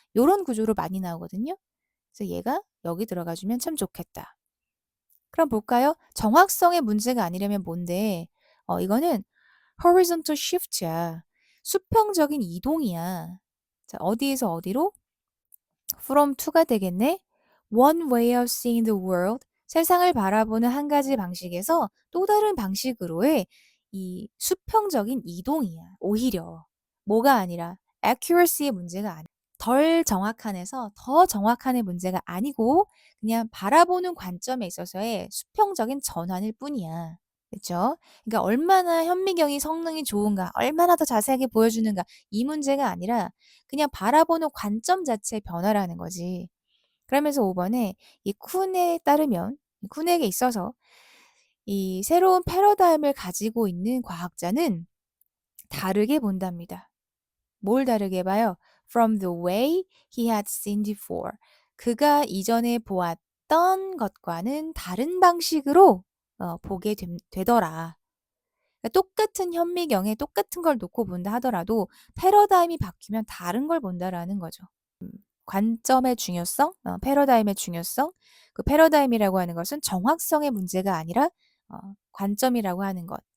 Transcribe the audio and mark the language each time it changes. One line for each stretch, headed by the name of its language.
Korean: 요런 구조로 많이 나오거든요. 그래서 얘가 여기 들어가주면 참 좋겠다. 그럼 볼까요? 정확성의 문제가 아니려면 뭔데? 이거는
English: horizontal shift
Korean: 야. 수평적인 이동이야. 자, 어디에서 어디로?
English: from to
Korean: 가 되겠네.
English: One way of seeing the world.
Korean: 세상을 바라보는 한 가지 방식에서 또 다른 방식으로의 이 수평적인 이동이야. 오히려. 뭐가 아니라 accuracy의 문제가 아니야. 덜 정확한에서 더 정확한의 문제가 아니고 그냥 바라보는 관점에 있어서의 수평적인 전환일 뿐이야. 그렇죠? 그러니까 얼마나 현미경이 성능이 좋은가, 얼마나 더 자세하게 보여주는가 이 문제가 아니라 그냥 바라보는 관점 자체의 변화라는 거지. 그러면서 5번에 이 쿤에 따르면 쿤에게 있어서 이 새로운 패러다임을 가지고 있는 과학자는 다르게 본답니다. 뭘 다르게 봐요?
English: From the way he had seen before.
Korean: 그가 이전에 보았던 것과는 다른 방식으로 보게 되더라. 그러니까 똑같은 현미경에 똑같은 걸 놓고 본다 하더라도 패러다임이 바뀌면 다른 걸 본다라는 거죠. 관점의 중요성, 패러다임의 중요성. 그 패러다임이라고 하는 것은 정확성의 문제가 아니라 관점이라고 하는 것.